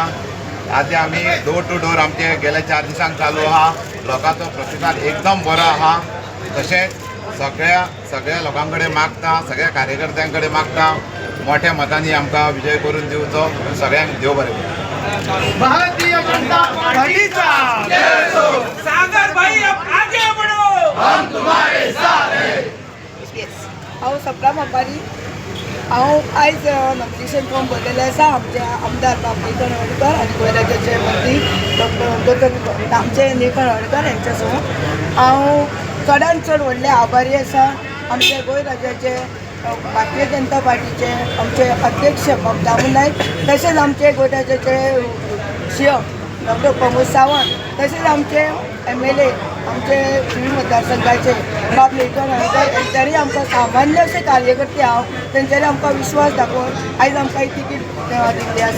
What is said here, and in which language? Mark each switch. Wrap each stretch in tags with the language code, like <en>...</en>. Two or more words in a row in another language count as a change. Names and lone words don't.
<kok>आतां आमी</kok> <en>door to door</en> <kok>आमचे गेल्या 4 दिसांक चालू आहा। लोकांचो प्रतिसाद एकदम बरो आहा। तशेंच सगळ्या लोकां कडेन मागता, सगळ्या कार्यकर्त्यां कडेन मागता मोठ्या मतांनी आमकां विजय करून दिवचो। सगळ्यांक देव बरें करूं।</kok> <hi>भारतीय जनता पार्टीचा सागर भाई अब आगे बढ़ो, हम तुम्हारे साथ हैं।</hi> <kok>हांव सपना मापारी। हांव आयज</kok> <en>nomination form</en> <kok>भरलेलें आसा आमचे आमदार बाबू कणवडकर आनी गोंय राज्याचे मंत्री डॉक्टर आमचे निलकंठकर यांच्या समोर हांव चडांत चड व्हडले आभारी आसा। आमचे गोंय राज्याचे भारतीय जनता पार्टीचे आमचे अध्यक्ष बाब दामू नाईक, तसेच आमचे गोंय राज्याचे सीएम डॉक्टर प्रमोद सावंत, तसेच आमचे MLA आमचे थिवी मतदारसंघाचे बाब निलकंठकर यांच्यानी आमकां सामान्य असे कार्यकर्ते हांव तेंच्यांनी आमकां विश्वास दाखोवन आयज आमकां ही तिकीट दिल्ली आसा।</kok>